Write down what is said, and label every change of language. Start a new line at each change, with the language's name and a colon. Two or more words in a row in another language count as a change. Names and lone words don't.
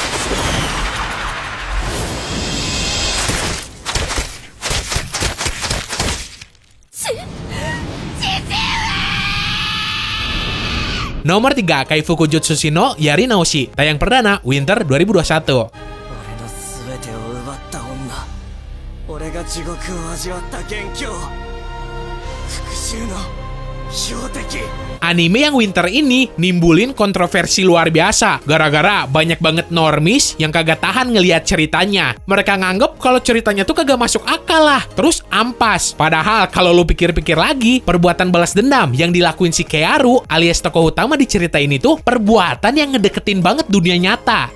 Indonesian: Nomor 3, Kaifuku Jutsushi no Yari Naoshi, tayang perdana Winter 2021.
Japanese: 俺が地獄を味わった元凶復讐の標的
Indonesian: Anime yang Winter ini nimbulin kontroversi luar biasa gara-gara banyak banget normis yang kagak tahan ngelihat ceritanya. Mereka nganggep kalau ceritanya tuh kagak masuk akal lah, terus ampas. Padahal kalau lu pikir-pikir lagi, perbuatan balas dendam yang dilakuin si Kearu alias tokoh utama di cerita ini tuh perbuatan yang ngedeketin banget dunia nyata.